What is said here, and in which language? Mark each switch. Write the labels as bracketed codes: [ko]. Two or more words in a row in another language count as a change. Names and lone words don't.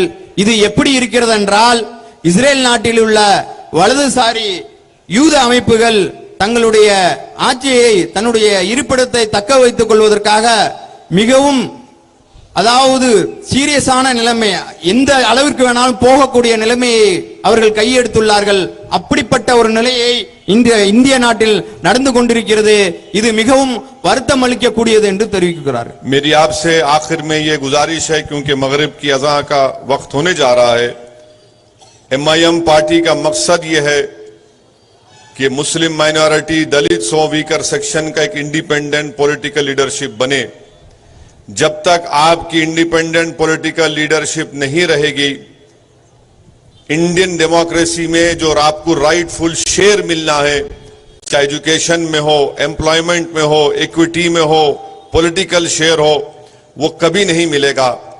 [ta] இது எப்படி இருக்கிறது என்றால் இஸ்ரேல் நாட்டில் உள்ள வலதுசாரி யூத அமைப்புகள் தங்களுடைய ஆட்சியை தன்னுடைய இருப்பிடத்தை தக்க வைத்துக் கொள்வதற்காக மிகவும் அதாவது சீரியஸான நிலைமை, எந்த அளவிற்கு வேணாலும் போகக்கூடிய நிலைமையை அவர்கள் கையெடுத்துள்ளார்கள். அப்படிப்பட்ட ஒரு நிலையை இந்திய நாட்டில் நடந்து கொண்டிருக்கிறது. இது மிகவும் வருத்தம் அளிக்கக்கூடியது என்று தெரிவிக்கிறார். [hi] मेरी आपसे आखिर में ये गुजारिश है, क्योंकि मगरिब की अज़ा का वक्त होने जा रहा है, एमआईएम पार्टी का मकसद ये है कि [en] Muslim minority, [hi] दलित [en] weaker section [hi] का एक [en] independent political leadership [hi] बने. जब तक आपकी [en] independent political leadership [hi] नहीं रहेगी, [en] Indian democracy [hi] में जो आपको [en] rightful share [hi] मिलना है, चाहे एजुकेशन में हो, एम्प्लॉयमेंट में हो, इक्विटी में हो, [en] political share [hi] हो, वो कभी नहीं मिलेगा.